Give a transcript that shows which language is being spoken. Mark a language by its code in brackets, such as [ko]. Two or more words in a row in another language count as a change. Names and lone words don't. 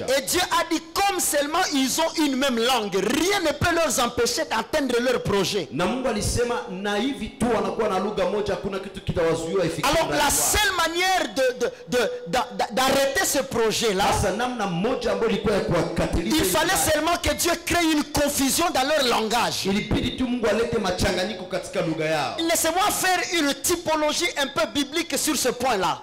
[fr] Et Dieu a dit comme seulement ils ont une même langue, rien ne peut leur empêcher d'atteindre leur projet. [sw] Na Mungu alisema na hivi tu wanakuwa na lugha moja, hakuna kitu kitawazuia ifikie. [fr] Alors la seule manière d'arrêter ce projet là, il fallait seulement que Dieu crée une confusion dans leur langage. Laissez-moi faire une typologie un peu biblique sur ce point là.